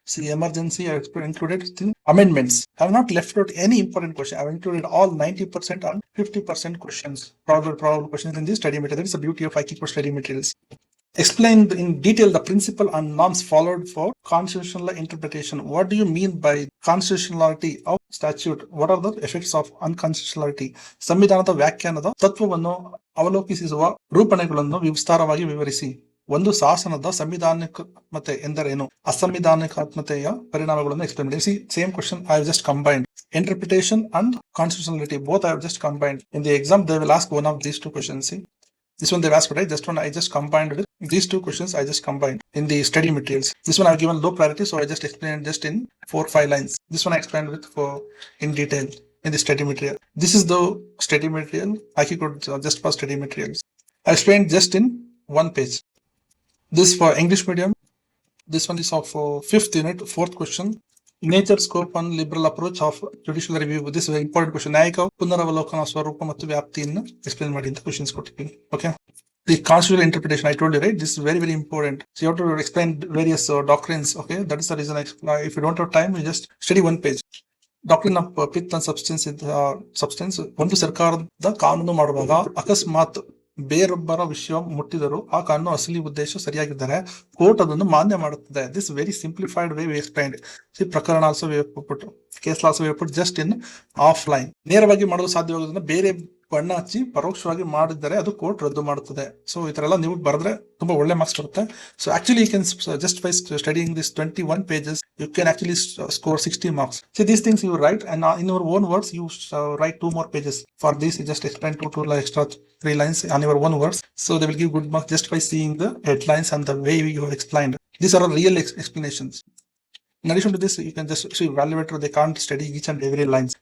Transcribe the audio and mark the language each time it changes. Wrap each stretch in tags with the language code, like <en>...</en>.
<en>See, emergency, I have included the amendments. I have not left out any important question. I have included all 90% and 50% questions, probable questions in this study material. That is the beauty of IQ Pro study materials. Explain in detail the principle and norms followed for constitutional interpretation. What do you mean by constitutionality of statute? What are the effects of unconstitutionality?</en> <kn>ಸಂವಿಧಾನದ ವ್ಯಾಖ್ಯಾನದ ತತ್ವವನ್ನು ಅವಲೋಕಿಸುವ ರೂಪಣೆಗಳನ್ನು ವಿಸ್ತಾರವಾಗಿ ವಿವರಿಸಿ. ಒಂದು ಶಾಸನದ ಸಂವಿಧಾನಿಕತೆ ಎಂದರೇನು? ಅಸಂವಿಧಾನಿಕಾತ್ಮತೆಯ ಪರಿಣಾಮಗಳನ್ನು explain ಮಾಡಿ.</kn> <en>Same question I have just combined. Interpretation and constitutionality, both I have just combined. In the exam, they will ask one of these 2 questions. See, this one they've asked, right? Just one I just combined with these 2 questions. I just combined in the study materials. This one I've given low priority, so I just explained just in 4-5 lines. This one I explained with in detail in the study material. This is the study material. I could just for study materials. I explained just in 1 page. This for English medium. This one is of 5th unit, 4th question. Nature, scope and liberal approach of judicial review. This is a very important question.</en> <kn>ನ್ಯಾಯಿಕ ಪುನರವಲೋಕನ ಸ್ವರೂಪ ಮತ್ತು ವ್ಯಾಪ್ತಿಯನ್ನು explain ಮಾಡಿ ಅಂತ questions ಕೊಟ್ಟಿದ್ದೀನಿ.</kn> <en>Okay. The constitutional interpretation, I told you, right? This is very, very important. So you have to explain various doctrines. Okay, that is the reason if you don't have time, you just study 1 page. Doctrine of pith and substance.</en> <kn>ಒಂದು ಸರ್ಕಾರದ ಕಾನೂನು ಮಾಡುವಾಗ ಅಕಸ್ಮಾತ್ ಬೇರೊಬ್ಬರ ವಿಷಯ ಮುಟ್ಟಿದರೂ ಆ ಕಾನೂನು ಅಸಲಿ ಉದ್ದೇಶ ಸರಿಯಾಗಿದ್ದರೆ ಕೋರ್ಟ್ ಅದನ್ನು ಮಾನ್ಯ ಮಾಡುತ್ತದೆ.</kn> <en>This very simplified way we explained. ಪ್ರಕರಣ also we put, case also we put just in offline.</en> <kn>ನೇರವಾಗಿ ಮಾಡಲು ಸಾಧ್ಯವಾಗೋದನ್ನ ಬೇರೆ ಬಣ್ಣ ಹಚ್ಚಿ ಪರೋಕ್ಷವಾಗಿ ಮಾಡಿದರೆ ಅದು ಕೋರ್ಟ್ ರದ್ದು ಮಾಡುತ್ತದೆ. ಸೊ ಈ ತರ ಎಲ್ಲ ನೀವು ಬರೆದ್ರೆ ತುಂಬಾ ಒಳ್ಳೆ ಮಾರ್ಕ್ಸ್ ಬರುತ್ತೆ.</kn> <en>So actually you can just by studying this 21 pages you can actually score 60 marks. See, these things you write, and in your own words you write 2 more pages. For this you just explain 2 extra 3 lines on your own words, so they will give good marks just by seeing the headlines and the way you have explained. These are all real explanations. In addition to this, you can just see evaluator, they can't study each and every lines.</en>